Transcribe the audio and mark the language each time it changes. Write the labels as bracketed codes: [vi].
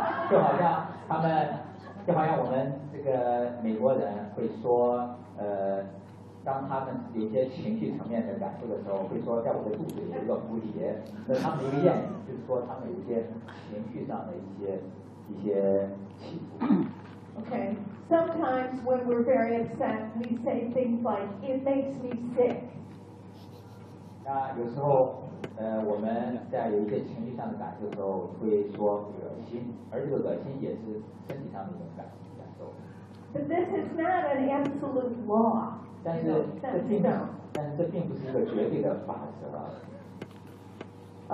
[zh] 就好像他们，就好像我们这个美国人会说，当他们有些情绪层面的感受的时候，会说在我的肚子里有一个蝴蝶。那他们一个谚语，就是说他们有些情绪上的一些起伏。 [en] Okay, sometimes when we're very upset, we say things like, "It makes me sick." [zh] 那有时候。我们在有一些情绪上的感受的时候，会说恶心，而这个恶心也是身体上的一种感受。 [en] But this is not an absolute law. [zh] 但是这并不是一个绝对的法则。